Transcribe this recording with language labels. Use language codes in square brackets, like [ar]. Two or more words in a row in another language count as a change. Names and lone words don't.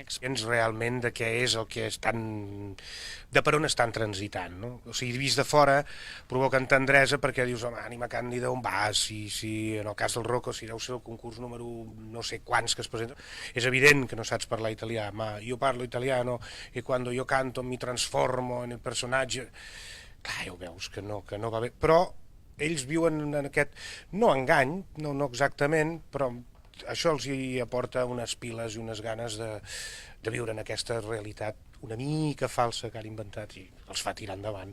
[ca] Realment de què és el que estan, de per on estan transitant, no? O sigui, vist de fora provoquen tendresa perquè dius, home, ànima càndida, on vas? Si en el cas del Rocco, si deu ser el concurs número no sé quants que es presenta, és evident que no saps parlar italià, [it] ma io parlo italiano e quando io canto mi transformo [ca] en el personatge. Clar, ja ho veus que no va bé, però ells viuen en aquest, no engany, no exactament, però això els hi aporta unes piles i unes ganes de viure en aquesta realitat una mica falsa que han inventat i els fa tirar endavant.